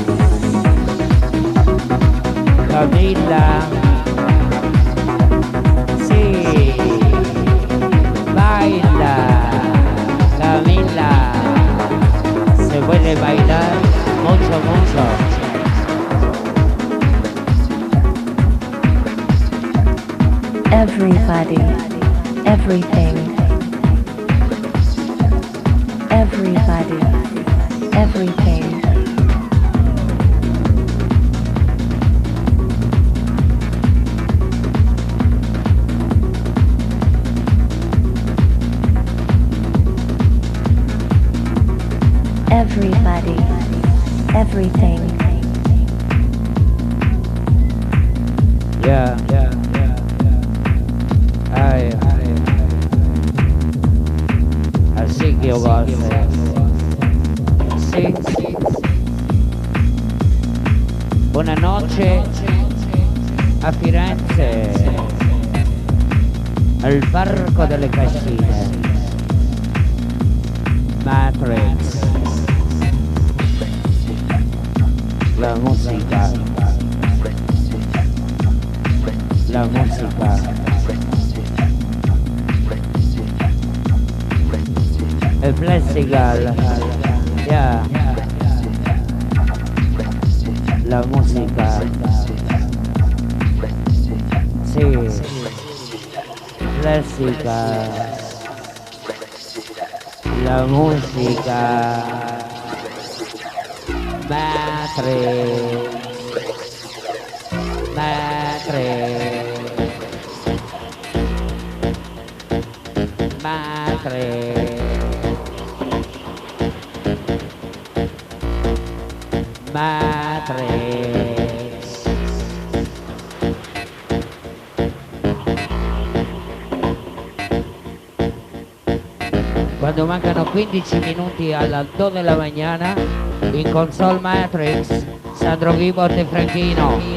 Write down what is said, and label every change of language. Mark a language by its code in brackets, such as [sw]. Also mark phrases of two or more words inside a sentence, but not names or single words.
[it] Camilla. Sì. [es] Baila. Camilla. Se puede bailar mucho, mucho. [en] Everybody. Everything. Everybody. Everything. Everybody. Everything. Yeah. [es] Así que yo gosto. [it] Sì. Buonanotte a Firenze, al Parco delle Cascine. Matrix. La musica. La musica. [es] El festival. Yeah. La música. Sí. Clásica. La música. Matrix. Matrix. [it] Quando mancano 15 minuti alla 2 della mañana, in console Matrix, Sandro, Vibot e Franchino.